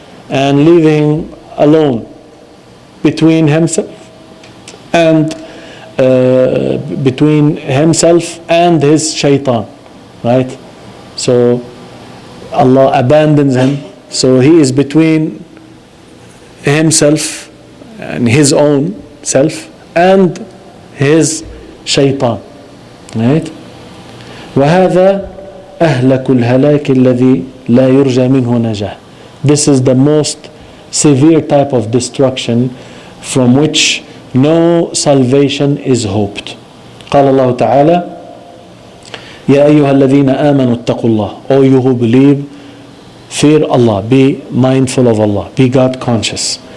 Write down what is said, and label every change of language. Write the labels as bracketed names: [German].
[English] And leaving alone between himself and his shaitan, right? So Allah abandons him, so he is between himself and his own self and his shaitan, right? [Arabic] وهذا أهلك الهلاك الذي لا يرجى منه نجاة. [English] This is the most severe type of destruction from which no salvation is hoped. [Arabic] قال الله تعالى يا أيها الذين آمنوا اتقوا الله. [English] O you who believe, fear Allah, be mindful of Allah, be God conscious.